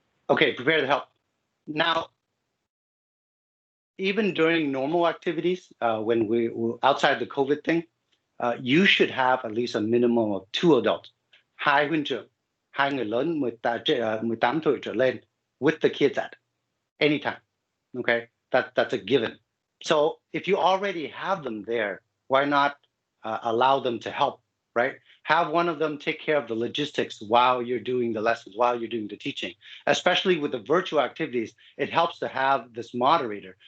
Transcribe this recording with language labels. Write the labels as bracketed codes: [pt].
[en] Okay, prepare the help. Now, even during normal activities, when we're outside the COVID thing, you should have at least a minimum of 2 adults. [vi] Hai huynh trưởng, hai người lớn 18 tuổi trở lên [en] with the kids at any time. Okay, that's a given. So if you already have them there, why not allow them to help, right? Have one of them take care of the logistics while you're doing the lessons, while you're doing the teaching. Especially with the virtual activities, it helps to have this moderator.